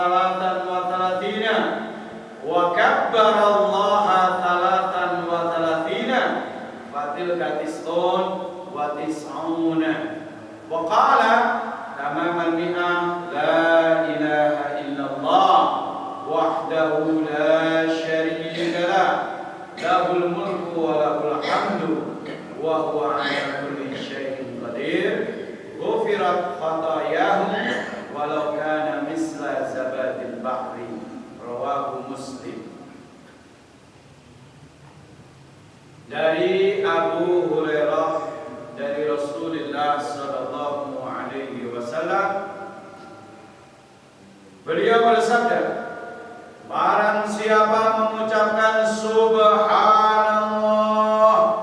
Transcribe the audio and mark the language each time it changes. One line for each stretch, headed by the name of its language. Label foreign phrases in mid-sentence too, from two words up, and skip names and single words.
Arabic: 33 وكبر الله 33 فتلك تسع وتسعون و قال تمام المائة لا إله إلا الله وحده لا شريك له له الملك وله الحمد وهو على كل شيء قدير غفرت خطاياهم ولو كان مثل زبد البحر. رواه مسلم.
Indonesian: Dari Abu Hurairah dari Rasulullah
Arabic: صلى الله عليه وسلم,
Indonesian: beliau bersabda, barang siapa mengucapkan subhanallah